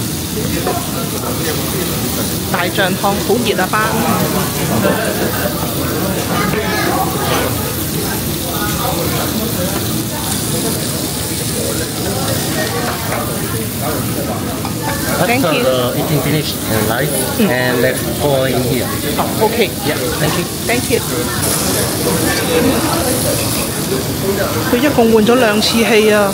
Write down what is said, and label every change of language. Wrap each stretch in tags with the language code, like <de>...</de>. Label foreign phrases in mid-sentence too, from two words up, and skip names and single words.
<yue>大醬湯好熱啊！</yue> <en>班。Thank you. Eating finished and rice and let's pour in here. Oh, okay. Yeah, thank you. Thank you.</en> <yue>佢一共換咗2次氣啊！</yue>